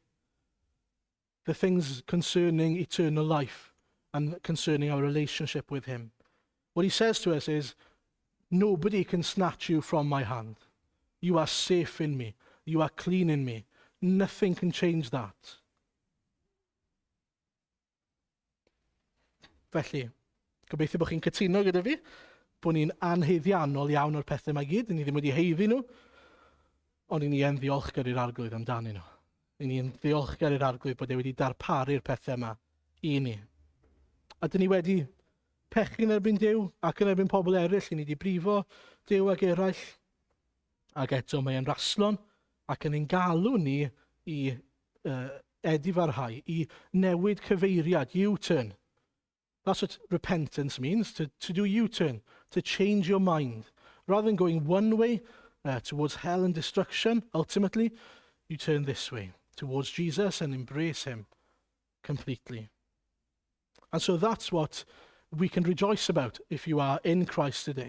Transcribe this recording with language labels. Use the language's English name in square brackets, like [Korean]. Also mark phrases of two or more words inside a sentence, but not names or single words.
[English] The things concerning eternal life and concerning our relationship with him. What he says to us is, nobody can snatch you from my hand. You are safe in me. You are clean in me. Nothing can change that. [Welsh] Felly, gobeithio bod chi'n cytuno gyda fi, bod ni'n anheddiannol iawn o'r pethau yma gyd, ni ddim wedi heiddi nhw, ond ni yn ddiolchgar i'r arglwydd amdanyn nhw. Ni'n ddiolchgar i'r arglwydd bod e wedi darparu'r pethau yma i ni. A dyn ni wedi pechu'n erbyn Duw ac yn erbyn pobl eraill, ni wedi brifo Duw ag eraill. Ac eto mae e'n raslon ac yn ein galw ni i edifarhau, i newid cyfeiriad, [English] U-turn. That's what repentance means, to do U-turn, to change your mind. Rather than going one way towards hell and destruction, ultimately, you turn this way, towards Jesus and embrace him completely. And so that's what we can rejoice about if you are in Christ today.